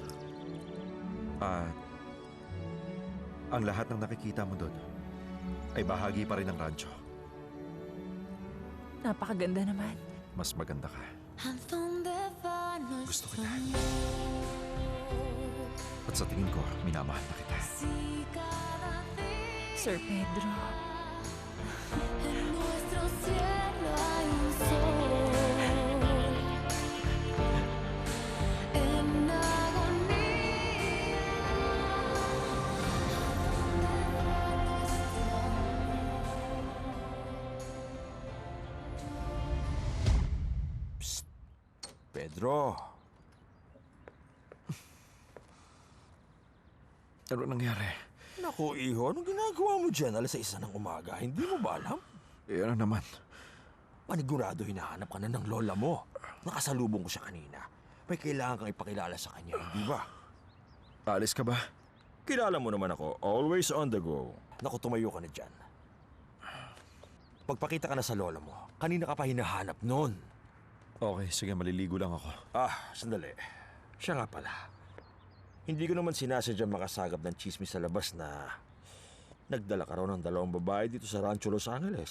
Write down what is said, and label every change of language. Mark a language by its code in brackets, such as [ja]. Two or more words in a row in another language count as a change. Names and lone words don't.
[tl] At ang lahat ng nakikita mo doon ay bahagi pa rin ng rancho. Napakaganda naman. Mas maganda ka. Gusto kita. At sa tingin ko, minamahal na kita. Sir Pedro. [es] En nuestro cielo hay un sol en agonía. Psst. [tl] Pedro. Ano nangyari? Naku, iho, anong ginagawa mo dyan? Alas 6 ng umaga, hindi mo ba alam? Eh, ano naman? Panigurado hinahanap ka na ng lola mo. Nakasalubong ko siya kanina. May kailangan kang ipakilala sa kanya, hindi ba? Alis ka ba? Kilala mo naman ako, [en] always on the go. [tl] Naku, tumayo ka na dyan. Pagpakita ka na sa lola mo, kanina ka pa hinahanap noon. Okay, sige, maliligo lang ako. Sandali. Siya nga pala. Hindi ko naman sinasadyang makasagap ng chismis sa labas na nagdala ka raw ng 2 babae dito sa Rancho Los Angeles.